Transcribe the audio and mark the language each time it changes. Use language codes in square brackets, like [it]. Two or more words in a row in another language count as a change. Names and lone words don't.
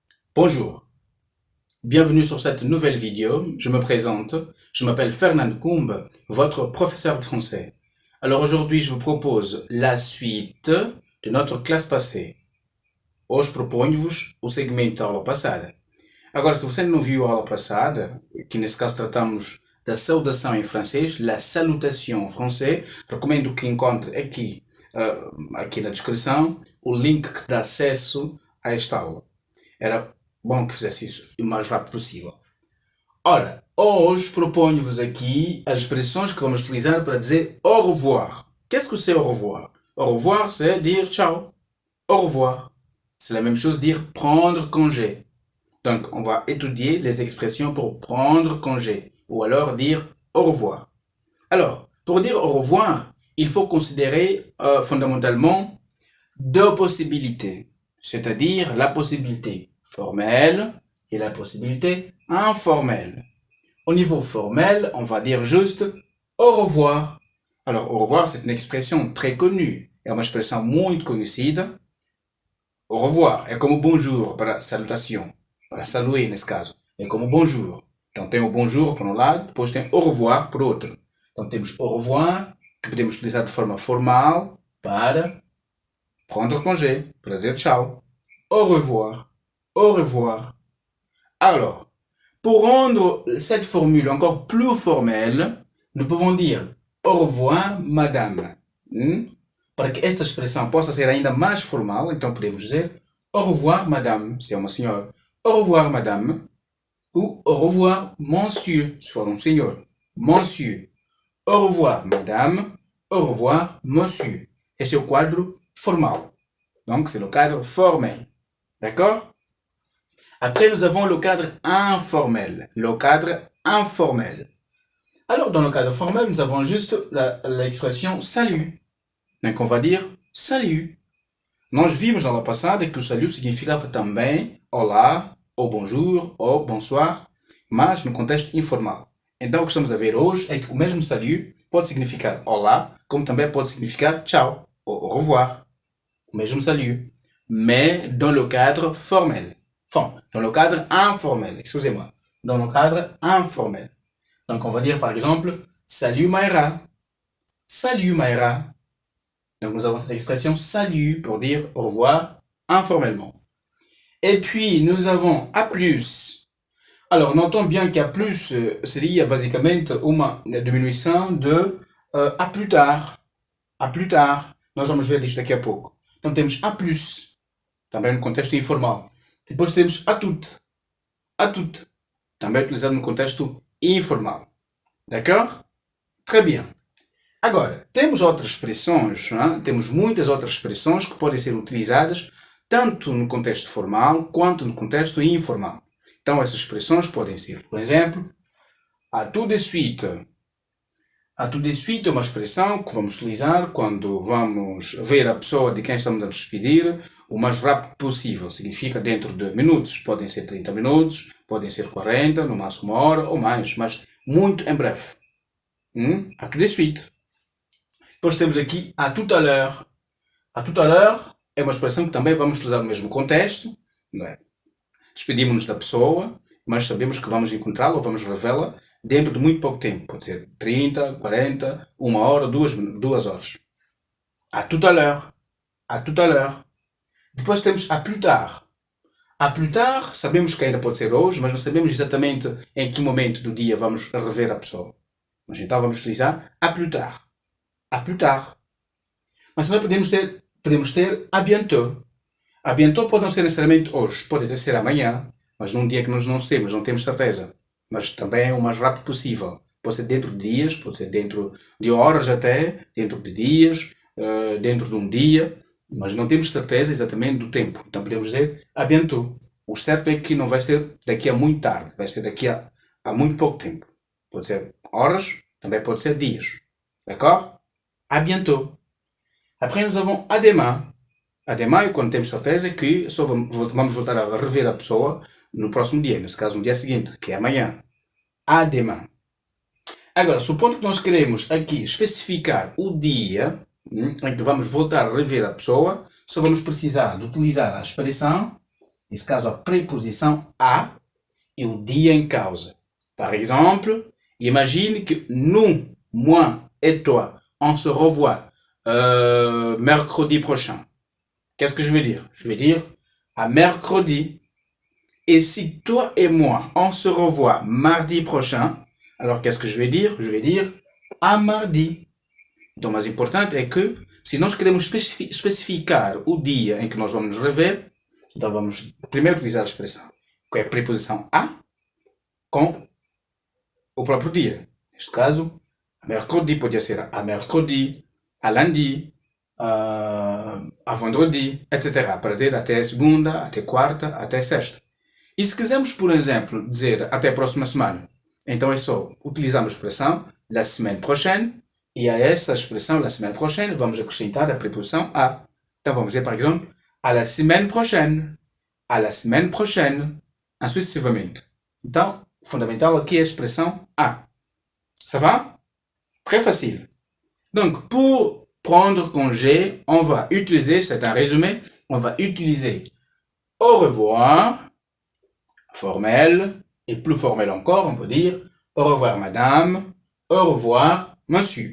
[fr] Bonjour, bienvenue sur cette nouvelle vidéo. Je me présente, je m'appelle Fernand Koumbe, votre professeur de français. Alors aujourd'hui, je vous propose la suite de notre classe passée. [pt] Hoje proponho-vos o segmento da aula passada. Agora, se você não viu a aula passada, que nesse caso tratamos da saudação em francês, [fr] la salutation [pt] em francês, recomendo que encontre aqui na descrição, o link que dá acesso a esta aula. Era bom que fizesse isso o mais rápido possível. Ora, hoje proponho-vos aqui as expressões que vamos utilizar para dizer [fr] au revoir. Qu'est-ce que c'est au revoir? Au revoir, c'est dire ciao. Au revoir. C'est la même chose dire prendre congé. Donc, on va étudier les expressions pour prendre congé ou alors dire au revoir. Alors, pour dire au revoir, il faut considérer fondamentalement deux possibilités, c'est-à-dire la possibilité formelle et la possibilité informelle. Au niveau formel, on va dire juste au revoir. Alors, au revoir, c'est une expression très connue, [pt] é uma expressão muito conhecida. [fr] Au revoir [pt] é como bonjour para salutação, para saluer nesse caso. É como bonjour. Então tem o bonjour por um lado, depois tem [fr] au revoir [pt] por outro. Então temos [fr] au revoir, [pt] que podemos utilizar de forma formal para [fr] prendre congé, [pt] para dizer tchau. [fr] Au revoir. Au revoir. Alors, pour rendre cette formule encore plus formelle, nous pouvons dire au revoir, madame. [pt] Para que esta expressão possa ser ainda mais formal, então podemos dizer [fr] au revoir, madame, [pt] se é uma senhora. [fr] Au revoir, madame. Ou au revoir, monsieur, [pt] se for um senhor. [fr] Monsieur. Au revoir, madame. Au revoir, monsieur. [pt] Este é o quadro formal. [fr] Donc, c'est le cadre formel. D'accord? Après, nous avons le cadre informel. Le cadre informel. Alors, dans le cadre formel, nous avons juste l'expression salut. Donc, on va dire salut. [pt] Nós vimos na aula passada que o salut significava também olá, ou bonjour, ou bonsoir, mas no contexto informal. Então, o que estamos a ver hoje é que o mesmo salut pode significar olá, como também pode significar tchau, ou [fr] au revoir. [pt] O mesmo [fr] salut, mais dans le cadre formel. Enfin, dans le cadre informel, excusez-moi. Dans le cadre informel. Donc, on va dire par exemple, salut Mayra. Salut Mayra. Donc, nous avons cette expression salut pour dire au revoir informellement. Et puis, nous avons a plus. Alors, notons bien qu'à plus [pt] seria basicamente uma diminuição de [fr] a plus tard. A plus tard. [pt] Nós vamos ver isto daqui a pouco. Então, temos [fr] a plus, [pt] também no contexto informal. Depois temos [fr] a tout. A tout, [pt] também utilizado no contexto informal. [fr] D'accord? Très bien. [pt] Agora, temos outras expressões, não é? Temos muitas outras expressões que podem ser utilizadas tanto no contexto formal quanto no contexto informal. Então, essas expressões podem ser, por exemplo, [fr] à tout de suite. À tout de suite [pt] é uma expressão que vamos utilizar quando vamos ver a pessoa de quem estamos a despedir o mais rápido possível. Significa dentro de minutos. Podem ser 30 minutos, podem ser 40, no máximo 1 hora ou mais, mas muito em breve. [fr] À tout de suite. [pt] Depois temos aqui [fr] à tout à l'heure. À tout à l'heure [pt] é uma expressão que também vamos utilizar no mesmo contexto. Não é? Despedimos-nos da pessoa, mas sabemos que vamos encontrá-la ou vamos revê-la dentro de muito pouco tempo. Pode ser 30, 40, 1 hora, 2 horas. [fr] À tout à l'heure. À tout à l'heure. [pt] Depois temos [fr] à plus tard. À plus tard, [pt] sabemos que ainda pode ser hoje, mas não sabemos exatamente em que momento do dia vamos rever a pessoa. Mas então vamos utilizar [fr] à plus tard. À plus tard. [pt] Mas também podemos ter [fr] à bientôt. À bientôt [pt] pode não ser necessariamente hoje, pode até ser amanhã, mas num dia que nós não sabemos, não temos certeza. Mas também é o mais rápido possível. Pode ser dentro de dias, pode ser dentro de horas até, dentro de dias, dentro de um dia, mas não temos certeza exatamente do tempo. Então podemos dizer [fr] à bientôt. [pt] O certo é que não vai ser daqui a muito tarde, vai ser daqui a muito pouco tempo. Pode ser horas, também pode ser dias. [fr] D'accord? À bientôt. Après, nous avons à demain. À demain [pt] é quando temos certeza que só vamos voltar a rever a pessoa no próximo dia, nesse caso no dia seguinte, que é amanhã. [fr] À demain. [pt] Agora, supondo que nós queremos aqui especificar o dia em que vamos voltar a rever a pessoa, só vamos precisar de utilizar a expressão Nesse caso, a preposição a e o dia em causa. [fr] Par exemple, imagine que nous, moi et toi, on se revoit mercredi prochain. Qu'est-ce que je veux dire? Je vais dire à mercredi. Et si toi et moi, on se revoit mardi prochain, alors qu'est-ce que je vais dire? Je vais dire à mardi. [pt] Então, o mais importante é que, se nós queremos especificar o dia em que nós vamos nos rever, então vamos primeiro utilizar a expressão, que é a preposição a, com o próprio dia. Neste caso, mercredi podia ser [fr] a mercredi, a lundi, a vendredi, [pt] etc. Para dizer até segunda, até quarta, até sexta. E se quisermos, por exemplo, dizer até a próxima semana, então é só utilizarmos a expressão [fr] la semaine prochaine, [pt] e a essa expressão [fr] la semaine prochaine [pt] vamos acrescentar a preposição a. Então vamos dizer, [fr] par exemple, à la semaine prochaine, à la semaine prochaine, ainsi sucessivamente. [pt] Então, o fundamental aqui é a expressão a. [fr] Ça va? Très facile. Donc, pour prendre congé, on va utiliser, c'est un résumé, on va utiliser au revoir, formel, et plus formel encore, on peut dire au revoir madame, au revoir monsieur.